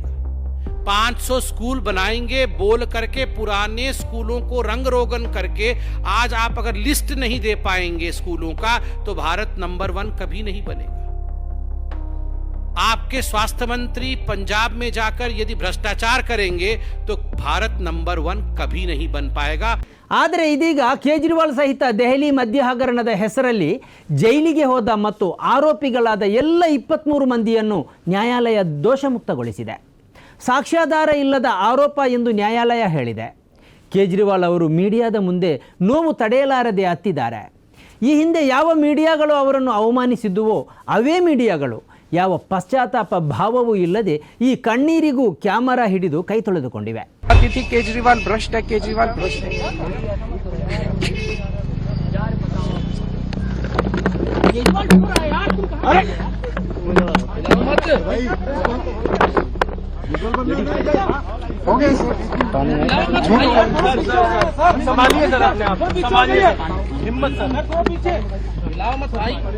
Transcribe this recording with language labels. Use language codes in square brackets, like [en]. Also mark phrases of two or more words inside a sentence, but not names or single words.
[hi] 500 स्कूल बनाएंगे बोल करके पुराने स्कूलों को रंग रोगन करके आज आप अगर लिस्ट नहीं दे पाएंगे स्कूलों का तो भारत नंबर 1 कभी नहीं बनेगा. आपके स्वास्थ्य मंत्री पंजाब में जाकर यदि भ्रष्टाचार करेंगे तो भारत नंबर 1 कभी नहीं बन पाएगा. [kn] ಆದರೆ ಇದೀಗ ಕೇಜ್ರಿವಾಲ್ ಸಹಿತ ದೆಹಲಿ ಮದ್ಯ ಹಗರಣದ ಹೆಸರಲ್ಲಿ ಜೈಲಿಗೆ ಹೋದ ಮತ್ತು ಆರೋಪಿಗಳಾದ ಎಲ್ಲ 23 ಮಂದಿಯನ್ನು ನ್ಯಾಯಾಲಯ ದೋಷಮುಕ್ತಗೊಳಿಸಿದೆ. ಸಾಕ್ಷ್ಯಾಧಾರ ಇಲ್ಲದ ಆರೋಪ ಎಂದು ನ್ಯಾಯಾಲಯ ಹೇಳಿದೆ. ಕೇಜ್ರಿವಾಲ್ ಅವರು ಮೀಡಿಯಾದ ಮುಂದೆ ನೋವು ತಡೆಯಲಾರದೆ ಅತ್ತಿದ್ದಾರೆ. ಈ ಹಿಂದೆ ಯಾವ ಮೀಡಿಯಾಗಳು ಅವರನ್ನು ಅವಮಾನಿಸಿದ್ದುವೋ ಅವೇ ಮೀಡಿಯಾಗಳು ಯಾವ ಪಶ್ಚಾತ್ತಾಪ ಭಾವವೂ ಇಲ್ಲದೆ ಈ ಕಣ್ಣೀರಿಗೂ ಕ್ಯಾಮರಾ ಹಿಡಿದು ಕೈ ತೊಳೆದುಕೊಂಡಿವೆ. ಕೇಜ್ರಿವಾಲ್ ಭ್ರಷ್ಟ, ಕೇಜ್ರಿವಾಲ್ ಭ್ರಷ್ಟ. [hi] हो गए सर, संभालिए सर, अपने आप संभालिए, हिम्मत सर, लाओ मत भाई.